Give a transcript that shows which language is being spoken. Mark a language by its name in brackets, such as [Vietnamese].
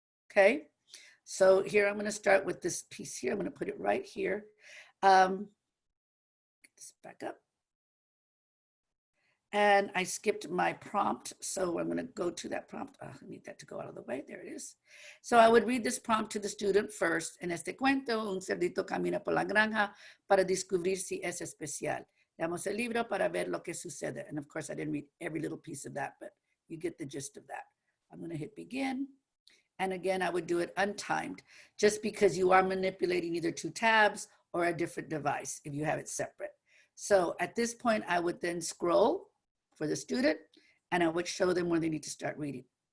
[English] Okay, so here I'm going to start with this piece here. I'm going to put it right here. Get this back up. And I skipped my prompt, so I'm going to go to that prompt. I need that to go out of the way. There it is. So I would read this prompt to the student first. [Spanish] En este cuento, un cerdito camina por la granja para descubrir si es especial. Leamos el libro para ver lo que sucede. [English] And of course, I didn't read every little piece of that, but you get the gist of that. I'm going to hit begin. And again, I would do it untimed, just because you are manipulating either 2 tabs or a different device if you have it separate. So at this point, I would then scroll for the student, and I would show them where they need to start reading.